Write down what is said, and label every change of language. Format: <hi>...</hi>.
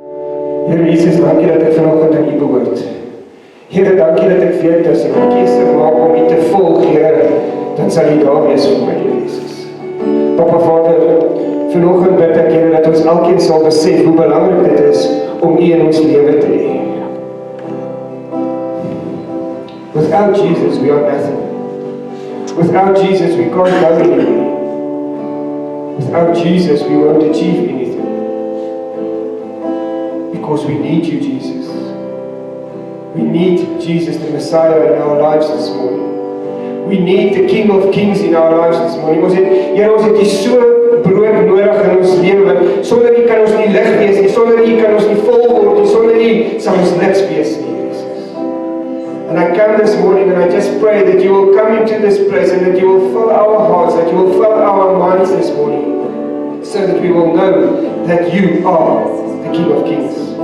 <af>Here Jesus, dankie dat ek vanoggend aan U behoort. Here, dankie dat ek weet as ek 'n keuse maak om U te volg, Here, dan sal U daar wees vir my, Jesus. Papa Vader, vanoggend bid ek, Here, dat ons elkeen sal besef hoe belangrik dit is om U in ons lewe te hê.</af> <en>Without Jesus, we are nothing. Without Jesus, we can't go anywhere. Without Jesus, we won't achieve anything. Because we need You, Jesus. We need Jesus, the Messiah, in our lives this morning. We need the King of Kings in our lives this morning.</en> <af>Ons het U so brood nodig in ons lewe. Sonder U kan ons nie lig wees nie. Sonder U kan ons nie vol word nie. Sonder U sal ons niks wees nie, Jesus.</af> <en>And I come this morning and I just pray that You will come into this place and that You will fill our hearts, that You will fill our minds this morning, so that we will know that You are the King of Kings.</en>